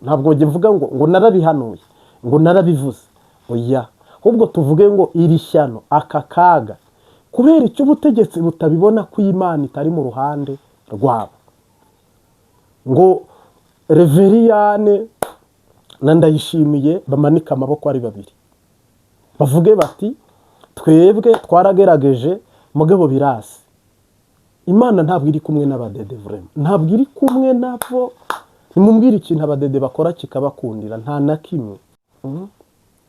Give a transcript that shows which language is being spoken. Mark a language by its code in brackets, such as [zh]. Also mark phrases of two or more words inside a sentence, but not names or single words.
[rn] Ntabwo nge mvuga ngo narabihanuye, ngo narabivuze. Oya, ahubwo tuvuge ngo iri shyano, aka kaga, kubera icyo ubutegetsi butabibona ko Imana itari mu ruhande rwabo. Ngo Reveriyane na Ndayishimiye bamanika amaboko ari babiri, bavuge bati twebwe twaragerageje mugabo birasi. Imana ntabwo iri kumwe n'abadede, vraiment ntabwo iri kumwe nabo. Nimumbwire ikintu abadede bakora kikabakundira, nta na kimwe.